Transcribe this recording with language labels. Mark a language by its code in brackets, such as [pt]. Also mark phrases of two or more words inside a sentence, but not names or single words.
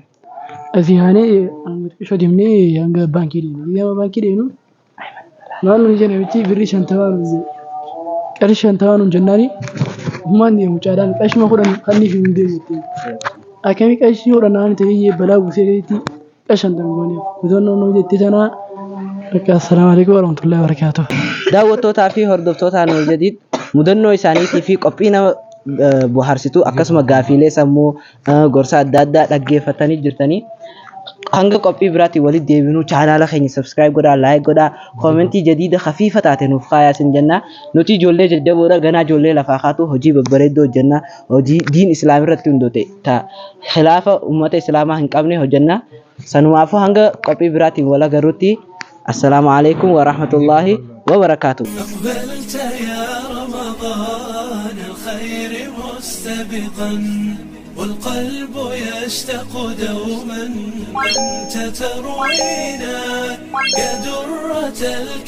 [om] Asii haanee ishoo deemnee hanga baankii deemnu. Gisee amma baankii deemnu maal nuyi jenna bichi birrii 50 qarshii 50 nuun jennaani ummaan deemu caadaan qarshii 10 kanniif hin deemu. Akkamii qarshii 10 ta'ee balaa buusee gatii qarshii 50 gooneef mudannoon nu jettee tanaa. [ar] السلام عليكم ورحمة الله وبركاته. [om] Daawwattootaa fi hordoftoota Nuur Jadiid mudannoo isaaniitii fi qophii nama bohaarsituu akkasuma gaafiilee sammuu gorsa adda addaa dhaggeeffatanii jirtanii hanga qophii biraatti walitti deebinuu chaanaala keenya subscribe godhaa like godhaa koomentii jadiida khafiifa taate nuuf kaayaa sin jenna. Nuti ijoollee jajjaboodha ganaa ijoollee lafaa kaatu hojii babbareeddoo hojjenna hojii diin islaamii irratti hundoote ta khilaafa ummata islaamaa hin qabne hojjenna. Sanumaafuu hanga qophii biraatti wal agarruutti. [ar] السلام عليكم ورحمة الله وبركاته. أقبلت يا رمضان الخير مستبقا والقلب يشتاق دوما أنت تروينا يا درة